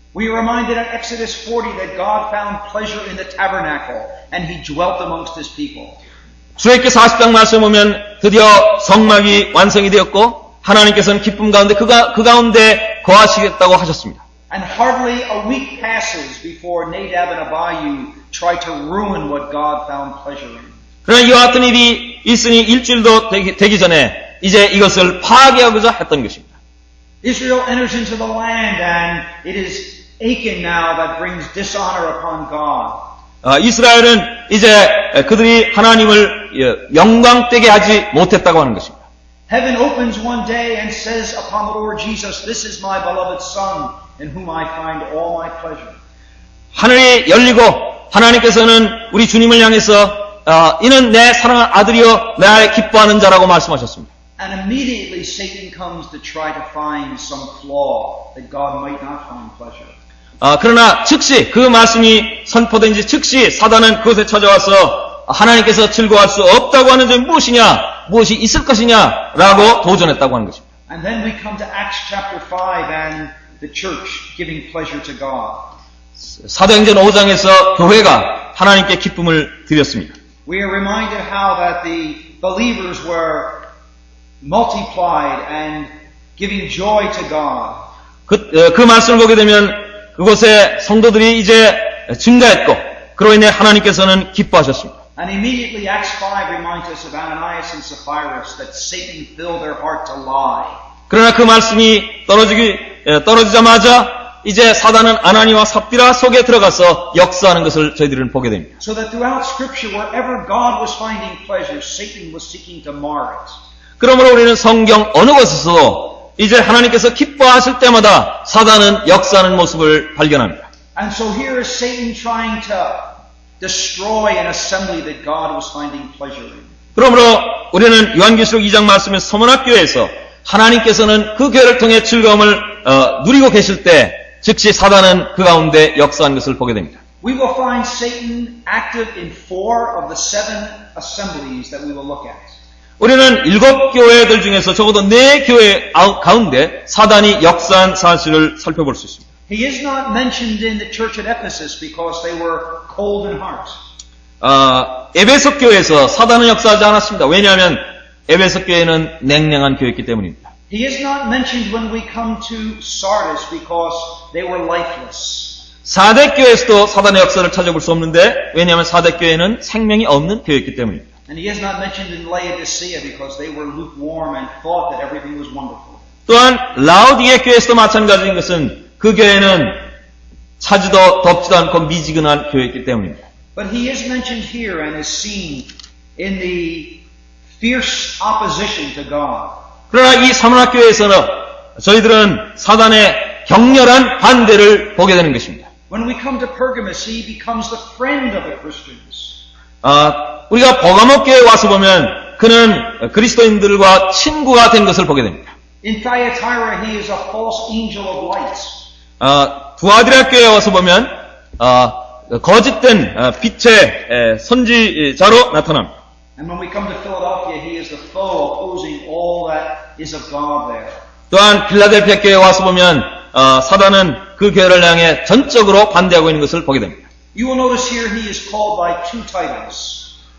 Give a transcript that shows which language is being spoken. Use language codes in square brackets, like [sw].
[en] We are reminded in Exodus 40 that God found pleasure in the tabernacle and He dwelt amongst His people. [ko] 출애굽기 40장 말씀 보면 드디어 성막이 완성이 되었고 하나님께서는 기쁨 가운데 그 가운데 거하시겠다고 하셨습니다. [en] And hardly a week passes before Nadab and Abihu try to ruin what God found pleasure in. [ko] 그러나 이와 같은 일이 있으니 일주일도 되기 전에 이제 이것을 파괴하고자 했던 것입니다. [en] Israel enters into the land and it is Achan now that brings dishonor upon God. [ko] 이스라엘은 이제 그들이 하나님을 영광되게 하지 못했다고 하는 것입니다. [en] Heaven opens one day and says upon the Lord Jesus, "This is my beloved Son, in whom I find all my pleasure." [ko] 하늘이 열리고 하나님께서는 우리 주님을 향해서 이는 내 사랑하는 아들이요 나의 기뻐하는 자라고 말씀하셨습니다. [en] And immediately Satan comes to try to find some flaw that God might not find pleasure. [ko] 그러나 즉시 그 말씀이 선포된 지 즉시 사단은 그곳에 찾아와서 하나님께서 즐거워할 수 없다고 하는 점이 무엇이냐, 무엇이 있을 것이냐라고 도전했다고 하는 것입니다. [en] And then we come to Acts chapter 5 and the church giving pleasure to God. [ko] 사도행전 5장에서 교회가 하나님께 기쁨을 드렸습니다. [en] We are reminded how that the believers were multiplied and giving joy to God. [ko] 그 말씀을 보게 되면 그곳에 성도들이 이제 증가했고 그로 인해 하나님께서는 기뻐하셨습니다. [en] And immediately Acts 5 reminds us of Ananias and Sapphira that Satan filled their heart to lie. [ko] 그러나 그 말씀이 떨어지자마자 이제 사단은 아나니와 삽비라 속에 들어가서 역사하는 것을 저희들은 보게 됩니다. [en] So that throughout Scripture, wherever God was finding pleasure, Satan was seeking to mar it. [ko] 그러므로 우리는 성경 어느 곳에서도 이제 하나님께서 기뻐하실 때마다 사단은 역사하는 모습을 발견합니다. [en] And so here is Satan trying to destroy an assembly that God was finding pleasure in. [ko] 그러므로 우리는 요한계시록 2장 말씀에 서문학교에서 하나님께서는 그 교회를 통해 즐거움을 누리고 계실 때 즉시 사단은 그 가운데 역사한 것을 보게 됩니다. [en] We will find Satan active in 4 of the 7 assemblies that we will look at. [ko] 우리는 7 교회들 중에서 적어도 4 교회 가운데 사단이 역사한 사실을 살펴볼 수 있습니다. [en] He is not mentioned in the church at Ephesus because they were cold in heart. [ko] 에베소 교회에서 사단은 역사하지 않았습니다. 왜냐하면 에베소 교회는 냉랭한 교회였기 때문입니다. [en] He is not mentioned when we come to Sardis because they were lifeless. [ko] 사대 교회에서도 사단의 역사를 찾아볼 수 없는데 왜냐하면 사대 교회는 생명이 없는 교회였기 때문입니다. [en] And he is not mentioned in Laodicea because they were lukewarm and thought that everything was wonderful. [ko] 또한 라오디게 교회에서도 마찬가지인 것은 그 교회는 차지도 덥지도 않고 미지근한 교회였기 때문입니다. [en] But he is mentioned here and is seen in the fierce opposition to God. [ko] 그러나 이 서문학교에서는 저희들은 사단의 격렬한 반대를 보게 되는 것입니다. [en] When we come to Pergamos, he becomes the friend of the Christians. [ko] 우리가 버가모교에 와서 보면 그는 그리스도인들과 친구가 된 것을 보게 됩니다. [en] In Thyatira, he is a false angel of light. [ko] 두아디라 교회에 와서 보면 거짓된 빛의 선지자로 나타납니다. [en] And when we come to Philadelphia, he is the foe opposing all that is of God there. [ko] 또한 필라델피아 교회에 와서 보면 사단은 그 교회를 향해 전적으로 반대하고 있는 것을 보게 됩니다. [en] You will notice here he is called by 2 titles.